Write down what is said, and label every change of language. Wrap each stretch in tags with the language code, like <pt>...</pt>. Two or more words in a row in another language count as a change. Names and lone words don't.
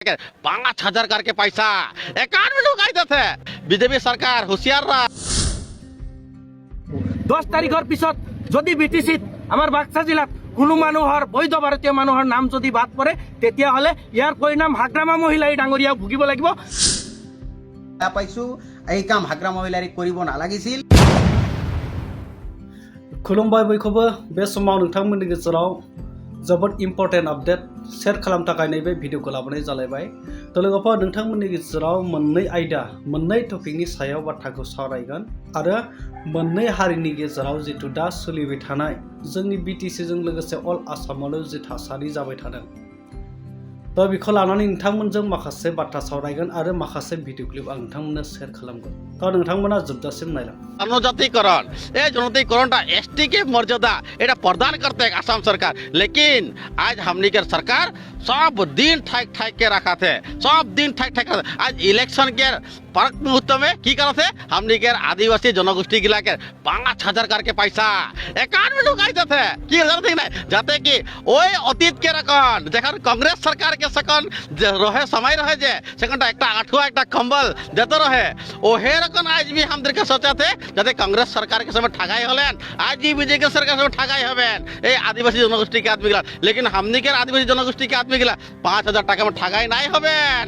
<sck>5,000 करके पैसा अकाउंट में ढुकाई देते बीजेपी सरकार होशियार रहा</sck> <as>10 তাৰিখৰ পিছত যদি বিটিচিত আমাৰ বাক্সা জিলাত কোনো মানুহৰ বৈধ ভাৰতীয় মানুহৰ নাম যদি বাদ পৰে তেতিয়াহ'লে ইয়াৰ পৰিণাম হাগ্ৰামা মহিলাই ডাঙৰীয়া ভুগিব লাগিব। পাইছো এই কাম হাগ্ৰামা মহিলাই কৰিব নালাগিছিল।</as> <brx>खुलुमबाय बयखौबो बे समाव नोंथांमोननि गेजेराव जोबोद</brx> <en>important update</en> <brx>शेयर खालामनो थाखाय नैबे भिडिअखौ लाबोनाय जालायबाय। तो लोगोफोर नोंथांमोननि गेजेराव मोननै टपिकनि सायाव बाथ्राखौ सावरायगोन आरो मोननै हारिनि गेजेराव जितु दा सोलिबाय थानाय जोंनि बिटिसिजों लोगोसे अल आसामावनो जि थासारि जाबाय थादों तो बेखौ लानानै नोंथांमोनजों माखासे बाथ्रा सावरायगोन आरो माखासे</brx> <en>video clip</en> <brx>आं नोंथांमोननो शेयर खालामगोन। तो नोंथांमोना जोबजासिम नायलां।</brx> <sck>जनजातिकरण ये जनजातिकरण एसटी के मर्यादा এটা प्रदान करते है आसाम सरकार, लेकिन आज हमनी के सरकार सब दिन ठाक के रखा थे, सब दिन ठाक आज इलेक्शन के परक मुहूर्त में की करते हमनी के आदिवासी जनगोष्ठी गिला के 5,000 करके पैसा अकाउंट में ढुकाई देते की जरूरत नहीं जाते कि ओई अतीत के रकम जखन कांग्रेस सरकार के सकन रहे समय रहे जे सेकंड एक आठवा एक कंबल देते रहे ओहे रकम आज भी हम के सोचा थे जाते कांग्रेस सरकार के समय ठगाई हलेन आज भी बीजेपी के सरकार समय ठगाई हबेन ए आदिवासी जनगोष्ठी के आदमी गिला, लेकिन हमनी के आदिवासी जनगोष्ठी के आदमी गिला 5,000 टाका में ठगाई नहीं हबेन।</sck>